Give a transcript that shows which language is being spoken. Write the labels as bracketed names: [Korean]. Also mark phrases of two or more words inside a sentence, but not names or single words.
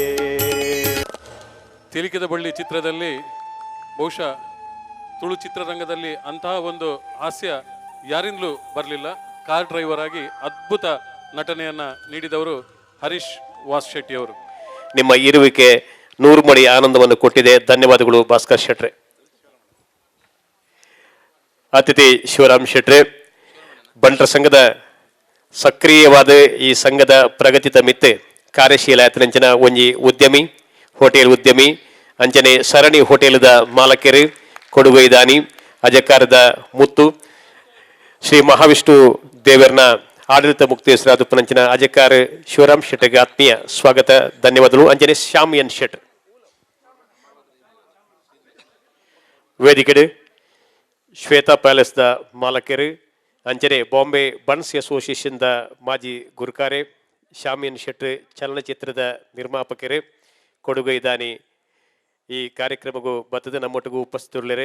[Kannada] ತಿಲಕದ ಬಳ್ಳಿ ಚಿತ್ರದಲ್ಲಿ ಬಹುಶಃ ತುಳು ಚಿತ್ರರಂಗದಲ್ಲಿ ಅಂತಹ ಒಂದು ಹಾಸ್ಯ ಯಾರಿಂದಲೂ ಬರಲಿಲ್ಲ. ಕಾರ್ ಡ್ರೈವರ್ ಆಗಿ ಅದ್ಭುತ ನಟನೆಯನ್ನು ನೀಡಿದವರು ಹರೀಶ್ ವಾಸ್ ಶೆಟ್ಟಿ ಅವರು. ನಿಮ್ಮ ಇರುವಿಕೆ 100 ಮಡಿ ಆನಂದವನ್ನು ಕೊಟ್ಟಿದೆ. ಧನ್ಯವಾದಗಳು ಭಾಸ್ಕರ್ ಶೆಟ್ರೆ. [Tulu] ಅತಿಥಿ ಶಿವರಾಮ್ ಶೆಟ್ರೆ, ಬಂಟರ ಸಂಘದ ಸಕ್ರಿಯವಾದ ಈ ಸಂಘದ ಪ್ರಗತಿತ ಮಿತ್ತೆ ಕಾರ್ಯಶೀಲ ಆತನಂಚಿನ ಒಂಜಿ ಉದ್ಯಮಿ, ಹೋಟೆಲ್ ಉದ್ಯಮಿ ಅಂಚನೆ ಸರಣಿ ಹೋಟೆಲ್ದ ಮಾಲಕೆರು, ಕೊಡುಗೈದಾನಿ ಅಜಕಾರದ ಮುತ್ತು, ಶ್ರೀ ಮಹಾವಿಷ್ಣು ದೇವರನ ಆಡಳಿತ ಮುಕ್ತೇಶ್ವರ ಪಂಚಿನ ಅಜಕಾರ ಶಿವರಾಮ್ ಶೆಟ್ಟಿಗೆ ಆತ್ಮೀಯ ಸ್ವಾಗತ, ಧನ್ಯವಾದಗಳು. ಅಂಜನೆ ಶ್ಯಾಮ್ ಎನ್ ಶೆಟ್ ವೇದಿಕೆ ಶ್ವೇತಾ ಪ್ಯಾಲೇಸ್ ದ ಮಾಲಕೆರು ಅಂಚನೆ ಬಾಂಬೆ ಬನ್ಸ್ ಅಸೋಸಿಯೇಷನ್ ದ ಮಾಜಿ ಗುರುಕಾರೆ, ಶ್ಯಾಮ್ ಎನ್ ಶೆಟ್ ಚಲನಚಿತ್ರದ ನಿರ್ಮಾಪಕರು, ಕೊಡುಗೈದಾನಿ ಈ ಕಾರ್ಯಕ್ರಮಕ್ಕೂ ಬತ್ತದ [Kannada] ನಮ್ಮೊಟ್ಟಿಗೂ ಉಪಸ್ಥಿತರಿದ್ದಾರೆ.